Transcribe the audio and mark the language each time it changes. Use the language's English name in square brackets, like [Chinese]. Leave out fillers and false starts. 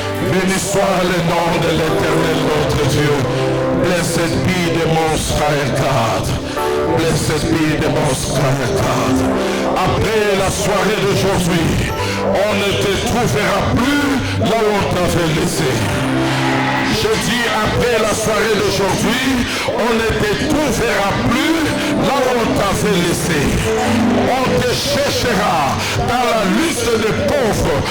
[French] Béni soit le nom de l'Éternel notre Dieu. [English] Blessed be the Most High God. Blessed be the Most High God. [French] Après la soirée d'aujourd'hui, on ne te trouvera plus là où on t'avait laissé. Je dis après la soirée d'aujourd'hui, on ne te trouvera plus là où on t'avait laissé. On te cherchera dans la liste des pauvres.